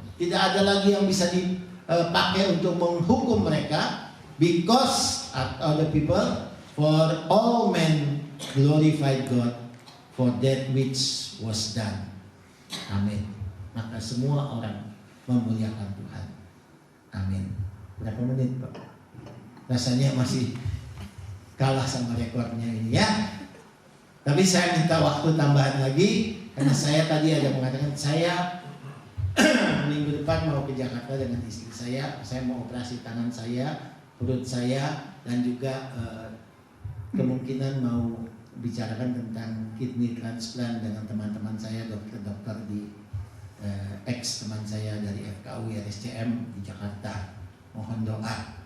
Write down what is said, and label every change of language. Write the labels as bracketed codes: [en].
[id] Tidak ada lagi yang bisa dipakai untuk menghukum mereka. [en] Because other people, for all men glorified God for that which was done. [id] Amin. Maka semua orang memuliakan Tuhan. Amin. Berapa menit Pak? Rasanya masih kalah sama rekornya ini ya. Tapi saya minta waktu tambahan lagi, karena saya tadi ada mengatakan saya minggu depan mau ke Jakarta dengan istri saya mau operasi tangan saya, perut saya, dan juga kemungkinan mau bicarakan tentang kidney transplant dengan teman-teman saya, dokter-dokter di ex teman saya dari FKU RSCM di Jakarta. Mohon doa.